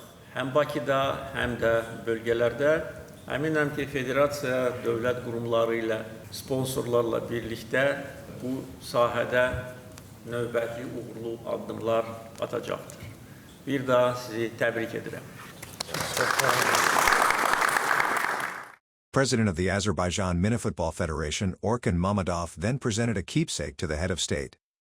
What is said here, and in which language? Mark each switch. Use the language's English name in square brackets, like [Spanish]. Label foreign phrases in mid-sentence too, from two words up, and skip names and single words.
[Azerbaijani] Həm Bakıda, həm də bölgələrdə. Əminəm ki, federasiya dövlət qurumları ilə, sponsorlarla birlikdə bu sahədə növbəti uğurlu addımlar atacaqdır. Bir daha sizi təbrik edirəm. [English] President of the Azerbaijan Mini Football Federation, Orkan Mamadov, then presented a keepsake to the head of state.